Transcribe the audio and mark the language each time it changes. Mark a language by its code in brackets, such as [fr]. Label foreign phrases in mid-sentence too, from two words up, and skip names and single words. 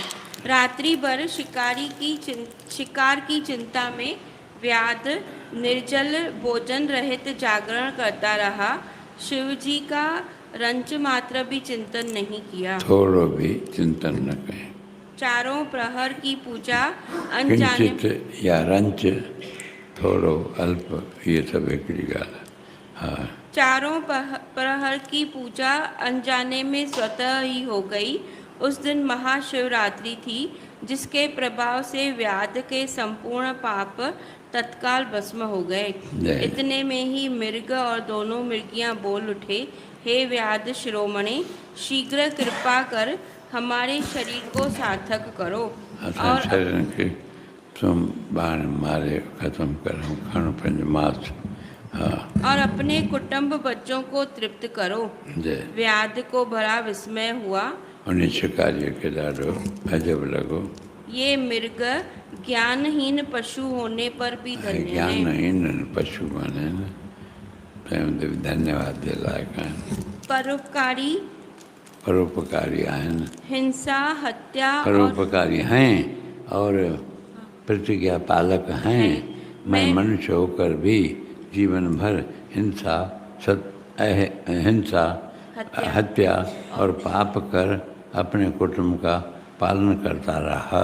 [hi] रात्रि भर शिकार की चिंता में व्याध निर्जल भोजन रहित जागरण करता रहा। शिव जी का रंच मात्र भी चिंतन नहीं किया, [sd] थोड़ो भी चिंतन न करें। [hi] चारों प्रहर की पूजा अनजाने [sd] किंचित या रंच, थोड़ो अल्प, ये सब हिकिड़ी ॻाल्हि। हाँ। [hi] चारों प्रहर की पूजा अनजाने में स्वतः ही हो गई। उस दिन महाशिवरात्रि थी, जिसके प्रभाव से व्याध के संपूर्ण पाप तत्काल भस्म हो गए। इतने में ही मृग और दोनों मृगियां बोल उठे, हे व्याध शिरोमणि, शीघ्र कृपा कर हमारे शरीर को सार्थक करो और [sd] शरीर के तुम बाण मारे खत्म करो, खण पंज मास। हाँ। [hi] और अपने कुटुंब बच्चों को तृप्त करो। व्याध को बड़ा विस्मय हुआ। [sd] उन्हें शिकारी के ॾाढो अजब लॻो। [hi] ये मृग ज्ञानहीन पशु होने पर भी धन्य है। [sd] ज्ञानहीन पशु माने न धन्यवाद जे लायक आहिनि। परोपकारी आहिनि। [hi] हिंसा, हत्या, परोपकारी हैं और प्रतिज्ञा पालक हैं। मैं मनुष्य होकर भी जीवन भर हिंसा, हत्या और पाप कर अपने कुटुंब का पालन करता रहा।